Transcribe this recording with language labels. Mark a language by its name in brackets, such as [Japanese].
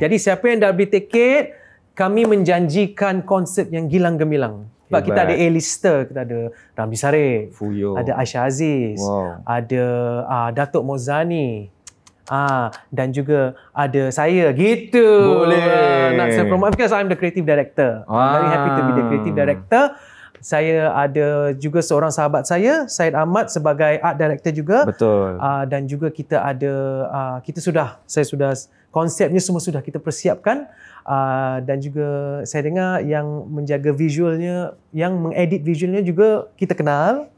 [Malay] Jadi siapa yang dah beli tiket, kami menjanjikan konsert yang gilang gemilang. Sebab kita ada A-lister, kita ada Ramli Sarip, Fuyo, ada Aisyah Aziz, ada Datuk Mozani, dan juga ada saya gitu. Boleh. Nak saya [English] promote because I'm the creative director. I'm very happy to be the creative director. [Malay] Saya ada juga seorang sahabat saya, Syed Ahmad, sebagai art director juga. Betul. Dan juga kita ada, saya sudah konsepnya semua sudah kita persiapkan. Dan juga saya dengar yang menjaga visualnya, yang mengedit visualnya juga kita kenal.